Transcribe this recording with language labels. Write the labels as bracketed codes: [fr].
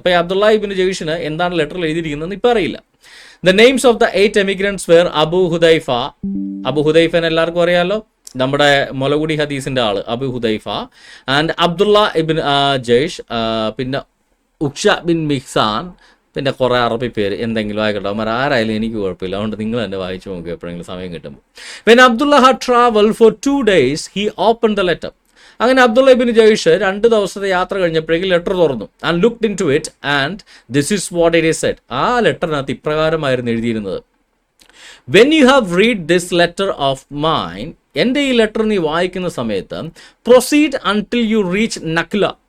[ml] അപ്പോൾ Abdullah bin ജഹ്ഷിന് എന്താണ് ലെറ്ററിൽ എഴുതിയിരിക്കുന്നതെന്ന് ഇപ്പോൾ അറിയില്ല. [en] The names of the 8 emigrants were [ml] Abu ഹുദൈഫ എല്ലാവർക്കും അറിയാലോ, നമ്മുടെ മുലകുടി ഹദീസിന്റെ ആള് അബു ഹുദൈഫ, ആൻഡ് അബ്ദുള്ള ഇബിൻ ജയ്ഷ്, പിന്നെ ഉക്ഷ ബിൻ മിഹ്സാൻ, പിന്നെ കുറേ അറബി പേര് എന്തെങ്കിലും ആയിക്കോട്ടെ, അവർ ആരായാലും എനിക്ക് കുഴപ്പമില്ല, അതുകൊണ്ട് നിങ്ങൾ തന്നെ വായിച്ചു നോക്കുക എപ്പോഴെങ്കിലും സമയം കിട്ടുമ്പോൾ. [en] When Abdullah had traveled for 2 days, he opened the letter. [ml] അങ്ങനെ അബ്ദുള്ള ഇബിൻ ജയ്ഷ് 2 ദിവസത്തെ യാത്ര കഴിഞ്ഞപ്പോഴേക്കും ലെറ്റർ തുറന്നു. [en] And looked into it and this is what it is said. [ml] ആ ലെറ്ററിനകത്ത് ഇപ്രകാരമായിരുന്നു എഴുതിയിരുന്നത്, [en] when you have read this letter of mine, [ml] എൻ്റെ ഈ letter നീ വായിക്കുന്ന സമയത്ത്, [en] Proceed until you reach Nakhla.